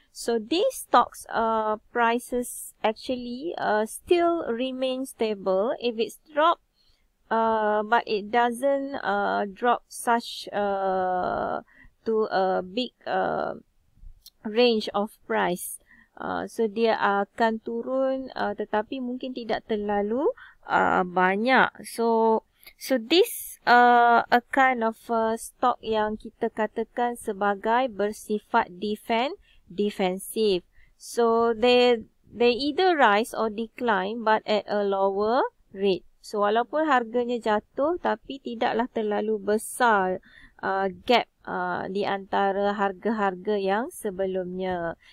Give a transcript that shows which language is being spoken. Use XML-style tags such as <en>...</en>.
<en>So these stocks prices actually still remain stable. If it's dropped, but it doesn't drop such to a big range of price.</en> <ms>So dia akan turun tetapi mungkin tidak terlalu banyak.</ms> <en>So this a kind of stock</en> <ms>yang kita katakan sebagai bersifat</ms> <en>defensive. So they either rise or decline but at a lower rate.</en> <ms>So walaupun harganya jatuh tapi tidaklah terlalu besar gap di antara harga-harga yang sebelumnya.</ms>